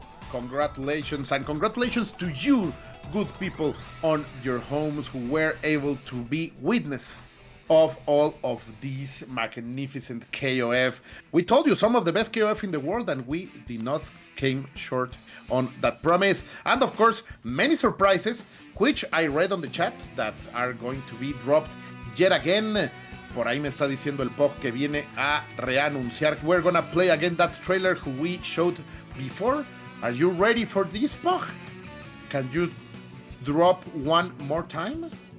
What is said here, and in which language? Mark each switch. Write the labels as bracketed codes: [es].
[en] Congratulations, and congratulations to you, good people on your homes who were able to be witness of all of these magnificent KOF. We told you some of the best KOF in the world, and we did not came short on that promise. And of course, many surprises, which I read on the chat that are going to be dropped yet again. [es] Por ahí me está diciendo el Pog que viene a reanunciar. [en] We're gonna play again that trailer who we showed before. Are you ready for this, Pog? Can you drop one more time?